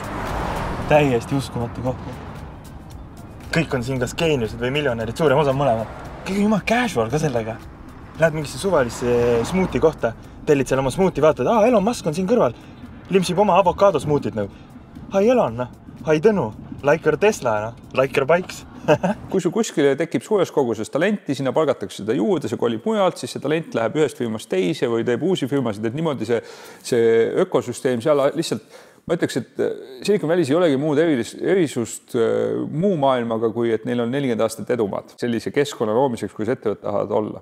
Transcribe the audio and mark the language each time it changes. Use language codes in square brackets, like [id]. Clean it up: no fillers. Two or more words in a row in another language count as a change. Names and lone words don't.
[et] Täiesti uskumatu koht. Kõik on siin kas geeniused või miljonärid, suurem osa mõlemad. Kõik on jumal casual ka sellega. Lähed mingisse suvalisse smoothie kohta, tellid seal oma smoothie, vaatad, Elon Musk on siin kõrval, limsib oma avokaado smoothid nagu. [en] Hi Elon, hi Tõnu. Like our Tesla, like our bikes. [et] Kui sul kuskile tekib suures koguses talenti, sinna palgatakse seda juurde, see kolib mujalt, siis see talent läheb ühest firmast teise või teeb uusi firmasid, et niimoodi see ökosüsteem seal lihtsalt, ma ütleks, et Silicon Valley's ei olegi muud erisust muu maailmaga, kui et neil on 40 aastat edumaad sellise keskkonna loomiseks, kus ettevõtted tahavad olla.